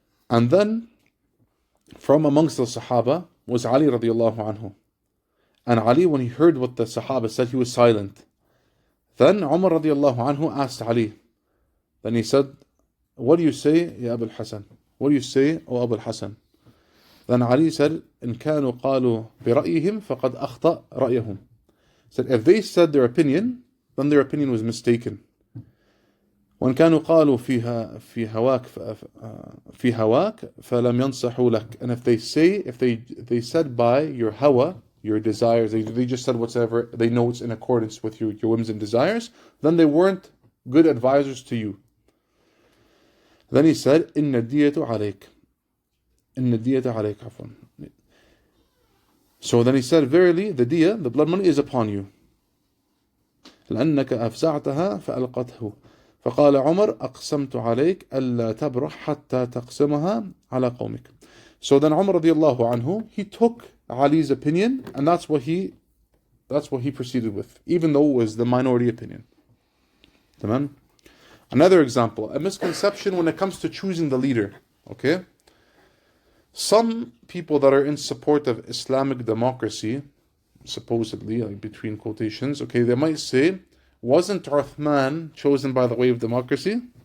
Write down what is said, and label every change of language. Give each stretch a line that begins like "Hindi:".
English: And then from amongst the Sahaba was Ali radiallahu anhu. And Ali, when he heard what the Sahaba said, he was silent. Then Umar radiallahu anhu asked Ali. Then he said, what do you say, Ya Abu al-Hasan? What do you say, O Abu al-Hasan? Then Ali said,
Arabic: إن كانوا قالوا برأيهم فقد أخطأ رأيهم.
English: Said, if they said their opinion, then their opinion was mistaken.
Arabic: وإن كانوا قالوا في هواك فلم ينصحوا لك.
English: And if they said by your hawa, your desires, they just said whatever they know it's in accordance with your whims and desires, then they weren't good advisors to you. Then he said,
Arabic: إن الدية عليك. إن الدية عليك عفوا.
English: So then he said, verily the diya, the blood money, is upon you.
Arabic: لأنك أفزعتها فألقته. فقال عمر أقسمت عليك ألا تبرح حتى تقسمها على قومك.
English: So then Umar radiallahu anhu, he took Ali's opinion, and that's what he proceeded with, even though it was the minority opinion. Tamam? Another example, a misconception when it comes to choosing the leader. Okay? Some people that are in support of Islamic democracy, supposedly, like between quotations, okay, they might say, wasn't Uthman chosen by the way of democracy?